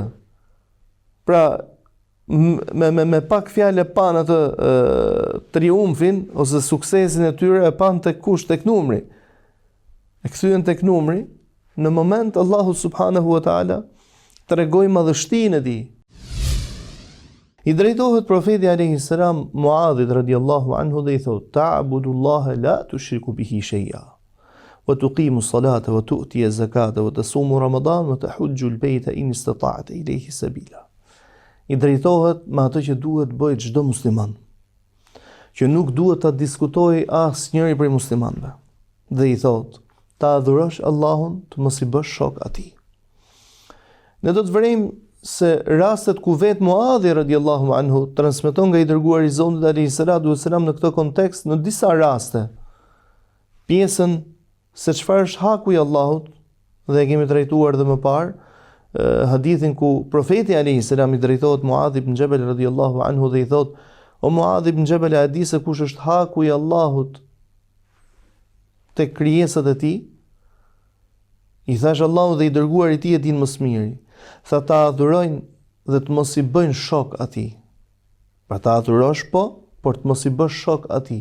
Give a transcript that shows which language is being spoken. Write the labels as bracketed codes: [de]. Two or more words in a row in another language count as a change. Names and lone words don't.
[sq] Pra me pak fjalë pan atë triumfin ose suksesin e tyre e pan tek kush, tek numri. E kthyen tek numri, në moment Allahu [ar] سبحانه وتعالى [sq] tregoi madhështinë e tij. I drejtohet profeti [ar] عليه السلام Muadhit رضي الله عنه [sq] dhe i thot: [ar] "تعبد الله لا تشرك به شيئا، وتقيم الصلاة وتؤتي الزكاة وتصوم رمضان وتحج البيت إن استطعت إليه سبيلا." [sq] I drejtohet me atë që duhet bëjë çdo musliman, që nuk duhet ta diskutojë asnjëri prej muslimanëve. Dhe i thot: "Ta adhurosh Allahun, të mos i bësh shok atij." Ne do të vërejmë se rastet ku vetë Muadhi [ar] رضي الله عنه [sq] transmeton nga i dërguari i Zotit [ar] عليه الصلاة والسلام [sq] në këtë kontekst, në disa raste, pjesën se çfarë është haku i Allahut, dhe e kemi trajtuar edhe më parë, hadithin ku profeti [ar] عليه السلام [sq] i drejtohet Muadhi ibn Jabal [ar] رضي الله عنه [sq] dhe i thot: "O Muadhi ibn Jabal, a di se kush është haku i Allahut tek krijesat e tij?" I thash: "Allahu dhe i dërguari i tij e din më së miri." Tha: "Ta adhurojnë dhe të mos i bëjnë shok atij." Pra ta adhurosh po, por të mos i bësh shok atij.